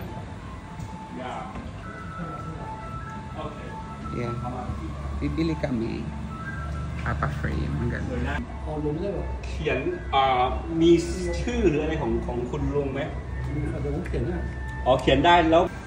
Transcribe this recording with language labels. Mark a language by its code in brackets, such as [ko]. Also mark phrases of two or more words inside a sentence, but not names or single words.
[en] Yeah. Okay. Yeah. [tl] Bibili kami. Papa-frame. Ang ganda. [th] เขียนมีชื่อหรืออะไรของคุณลุงไหมเดี๋ยวผมเขียนได้อ๋อเขียนได้แล้ว